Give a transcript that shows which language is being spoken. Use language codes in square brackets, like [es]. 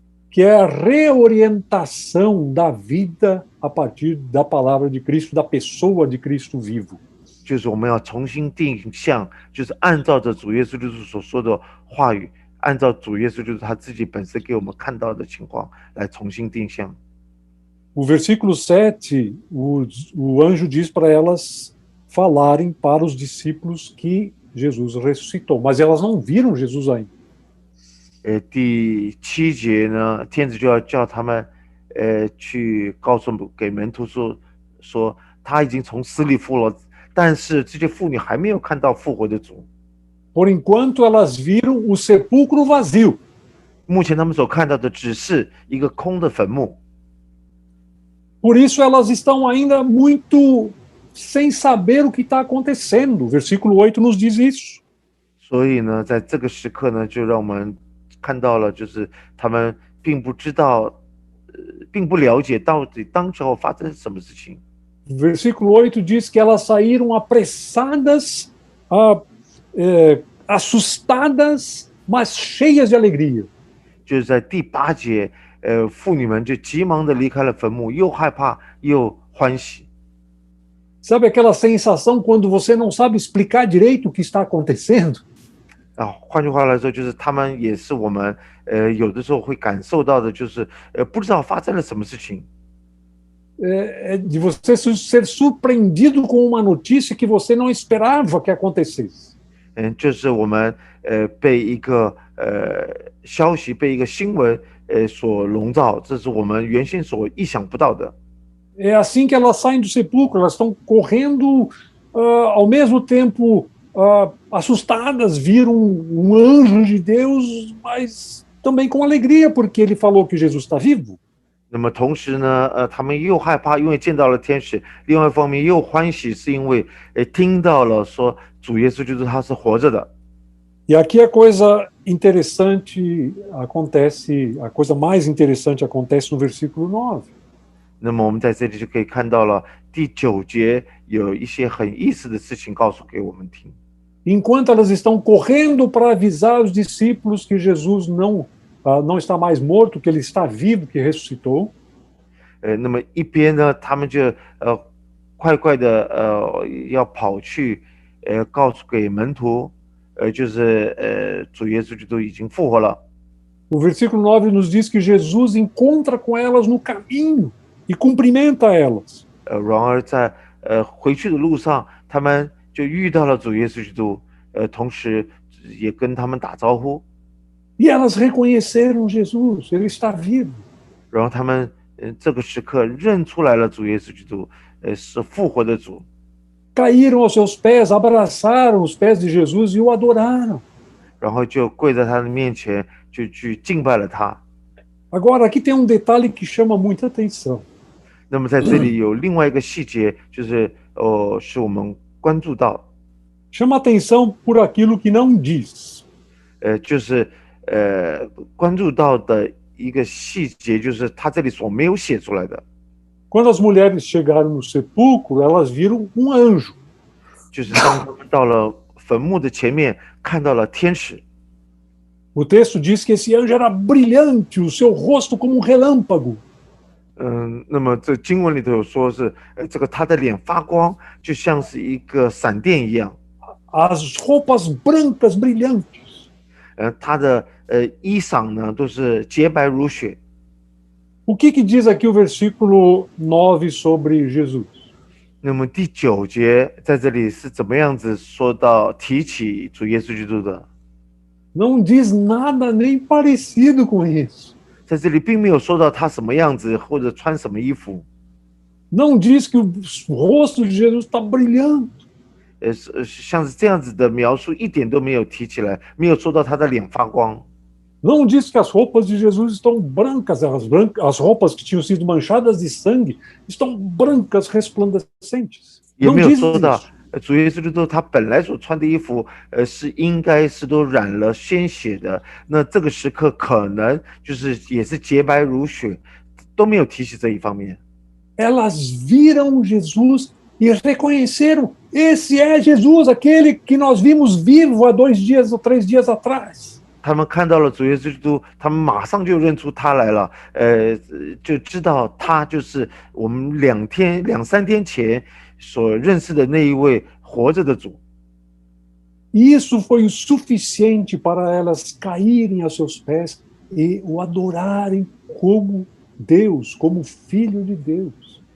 [pt] Que é a reorientação da vida a partir da palavra de Cristo, da pessoa de Cristo vivo. [zh] 就是我们要重新定向，就是按照着主耶稣基督所说的话语，按照主耶稣基督他自己本身给我们看到的情况来重新定向。 [pt] O versículo 7, o anjo diz para elas falarem para os discípulos que Jesus ressuscitou, mas elas não viram Jesus ainda. [zh] 第7节呢，天使就要叫他们，去告诉给门徒说他已经从死里复活了，但是这些妇女还没有看到复活的主。 [pt] Por enquanto, elas viram o sepulcro vazio. [zh] 目前他们所看到的只是一个空的坟墓。 [pt] Por isso, elas estão ainda muito sem saber o que está acontecendo. O versículo 8 nos diz isso. [zh] 所以呢，在这个时刻呢，就让我们看到了，就是他们并不知道，并不了解到底当时候发生什么事情。 [pt] Versículo 8 diz que elas saíram apressadas, assustadas, mas cheias de alegria. [zh] 就是在第8节，妇女们就急忙的离开了坟墓，又害怕又欢喜。 [pt] Sabe aquela sensação quando você não sabe explicar direito o que está acontecendo? [zh] 换句话来说，就是他们也是我们有的时候会感受到的，就是不知道发生了什么事情。 [pt] De você ser surpreendido com uma notícia que você não esperava que acontecesse. [zh] 就是我们被一个消息、被一个新闻所笼罩，这是我们原先所意想不到的。 [pt] É assim que elas saem do sepulcro, elas estão correndo, ao mesmo tempo assustadas, viram um anjo de Deus, mas também com alegria, porque ele falou que Jesus está vivo. [zh] 那么同时呢，他们又害怕，因为见到了天使；另外一方面又欢喜，是因为听到了说主耶稣基督他是活着的。 [pt] E aqui a coisa interessante acontece, a coisa mais interessante acontece no versículo 9. [zh] 那么我们在这里就可以看到了第9节有一些很意思的事情告诉给我们听。 [pt] Enquanto elas estão correndo para avisar os discípulos que Jesus não está mais morto, que ele está vivo, que ressuscitou. [zh] 那么一边呢，他们就快的要跑去告诉给门徒，就是主耶稣基督已经复活了。 [pt] O versículo 9 nos diz que Jesus encontra com elas no caminho e cumprimenta elas. [zh] 然而在回去的路上，他们就遇到了主耶稣基督，同时也跟他们打招呼。 [pt] E elas reconheceram Jesus, ele está vivo. [zh] 然后他们这个时刻认出来了主耶稣基督，是复活的主。 [pt] Caíram aos seus pés, abraçaram os pés de Jesus e o adoraram. [zh] 然后就跪在他的面前，就去敬拜了他。 [pt] Agora, aqui tem um detalhe que chama muita atenção. [zh] 那么在这里有另外一个细节，就是是我们关注到， [pt] Chama atenção por aquilo que não diz. [zh] 就是关注到的一个细节，就是他这里所没有写出来的， [pt] Quando as mulheres chegaram no sepulcro, elas viram um anjo. [zh] 就是当他们到了坟墓的前面，看到了天使。 [pt] O texto diz que esse anjo era brilhante, o seu rosto como um relâmpago. [zh] 那么这经文里头有说是，这个他的脸发光，就像是一个闪电一样。 [pt] As roupas brancas brilhantes. [zh] 他的衣裳呢都是洁白如雪。 [pt] O que diz aqui o versículo 9 sobre Jesus? [zh] 那么第9节在这里是怎么样子说到提起主耶稣基督的？ [pt] Não diz nada nem parecido com isso. [zh] 在这里并没有说到他什么样子或者穿什么衣服。 [pt] Não diz que o rosto de Jesus está brilhando. [zh] 像是这样子的描述一点都没有提起来，没有说到他的脸发光。 [pt] Não diz que as roupas de Jesus estão brancas, as roupas que tinham sido manchadas de sangue estão brancas, resplandecentes. [zh] 也 [pt] Não [zh] 没有 [pt] diz [zh] 说到 [pt] isso. [zh] 主耶稣基督他本来所穿的衣服，是应该是都染了鲜血的。那这个时刻可能就是也是洁白如雪，都没有提起这一方面。 [pt] Elas viram Jesus e reconheceram: esse é Jesus, aquele que nós vimos vivo há 2 dias ou 3 dias atrás. [zh] 他们看到了主耶稣基督，他们马上就认出他来了，就知道他就是我们2、3天前所认识的那一位活着的主。 [pt] Isso foi o suficiente para elas caírem a seus pés e o adorarem como Deus, como Filho de Deus.